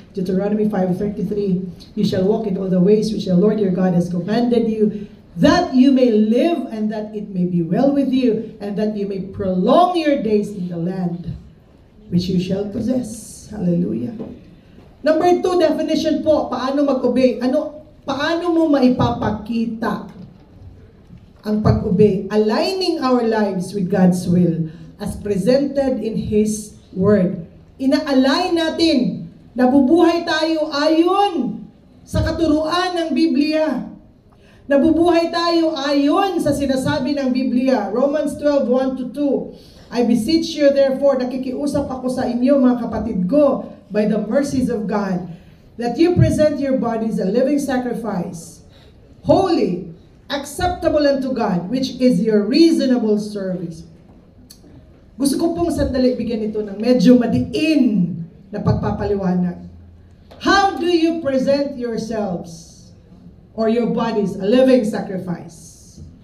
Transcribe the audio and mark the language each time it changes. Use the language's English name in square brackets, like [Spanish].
[English] Deuteronomy 5:33, you shall walk in all the ways which the Lord your God has commanded you, that you may live and that it may be well with you, and that you may prolong your days in the land which you shall possess. Hallelujah. [Filipino] Number 2, definition po, paano mag-obey? Paano mo maipapakita ang pag-obey? [English] Aligning our lives with God's will as presented in His Word. [Filipino] Ina-align natin. Nabubuhay tayo ayon sa katuruan ng Biblia. Nabubuhay tayo ayon sa sinasabi ng Biblia. [English] Romans 12:1-2. I beseech you therefore, [Filipino] nakikiusap ako sa inyo mga kapatid ko, [English] by the mercies of God, that you present your bodies a living sacrifice, holy, acceptable unto God, which is your reasonable service. [Filipino] Gusto ko pong sandali bigyan ito ng medyo madiin na pagpapaliwanag. [English] How do you present yourselves or your bodies a living sacrifice?